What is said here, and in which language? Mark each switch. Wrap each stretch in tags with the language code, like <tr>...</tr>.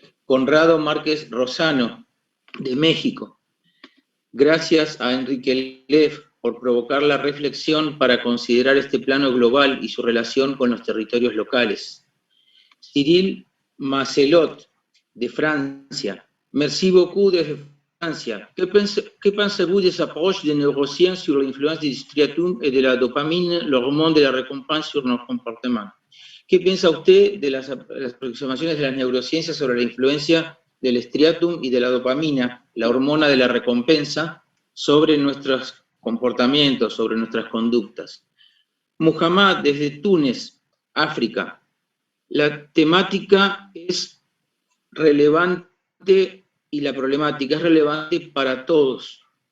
<es>Conrado Márquez Rosano, de México. Gracias a Enrique Leff por provocar la reflexión para considerar este plano global y su relación con los territorios locales. Cyril Macelot, de Francia.</es> <fr>Merci beaucoup</fr> <es>desde Francia.</es> <fr>Que pensez-vous des approches des neurosciences sur l'influence du striatum et de la dopamine, l'hormone de la récompense sur nos comportements?</fr> <es>¿Qué piensa usted de las aproximaciones de las neurociencias sobre la influencia del striatum y de la dopamina, la hormona de la recompensa, sobre nuestros comportamientos, sobre nuestras conductas? Muhammad, desde Túnez, África. La temática es relevante y la problemática es relevante para todos.</es>